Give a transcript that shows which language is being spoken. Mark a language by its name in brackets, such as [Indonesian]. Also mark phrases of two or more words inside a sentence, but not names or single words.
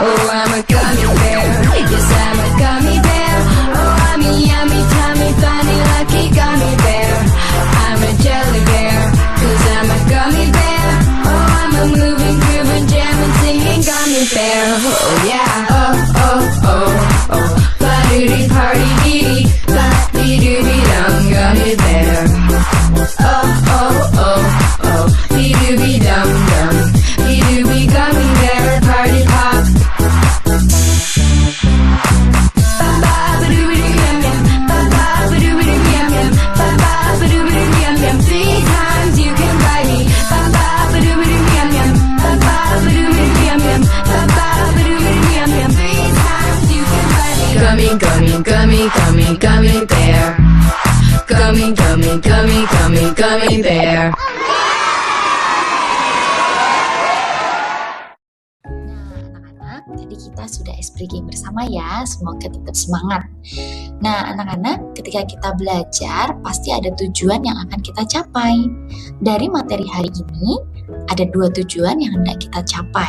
[English] Oh, I'm a gummy bear. Yes, I'm a gummy bear. Oh, I'm a yummy, tummy, funny, lucky gummy bear. I'm a jelly bear, 'cause I'm a gummy bear. Oh, I'm a moving, grooving, jamming, singing gummy bear. Oh yeah. Oh, oh, oh, oh. Ba-doody party dee, ba-dee-doo-dee dum, gummy bear. Oh, oh, oh, oh. Dee-doo-dee dum dum. Dee-doo-dee gummy bear, party pop. Three times you can bite me. Three times you can bite me. Gummy, gummy, gummy, gummy, gummy bear. Gummy, gummy, gummy, gummy, gummy bear. [Indonesian] Nah, anak-anak, tadi kita sudah [English] ice breaking [Indonesian] bersama ya, semoga tetap semangat. Nah, anak-anak, ketika kita belajar, pasti ada tujuan yang akan kita capai. Dari materi hari ini, ada 2 tujuan yang hendak kita capai.